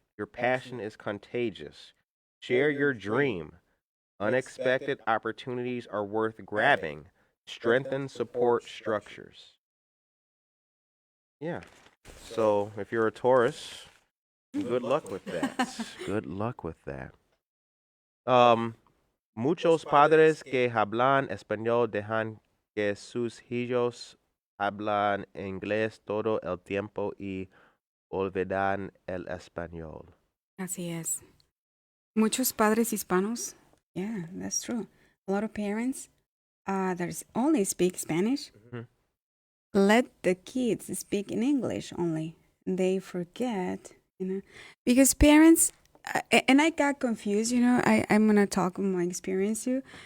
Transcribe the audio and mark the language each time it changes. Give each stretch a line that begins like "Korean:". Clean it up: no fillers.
English: Your passion is contagious. Share your dream. Unexpected opportunities are worth grabbing. Strengthen support structures. Yeah. So if you're a Taurus, good luck with that. Good luck with that.
Spanish: Muchos padres que hablan español dejan que sus hijos hablan inglés todo el tiempo y olvidan el español. Así es. Muchos padres hispanos.
English: Yeah, that's true. A lot of parents that only speak Spanish let the kids speak in English only. They forget, because parents, and I got confused, I'm going to talk about my experience too.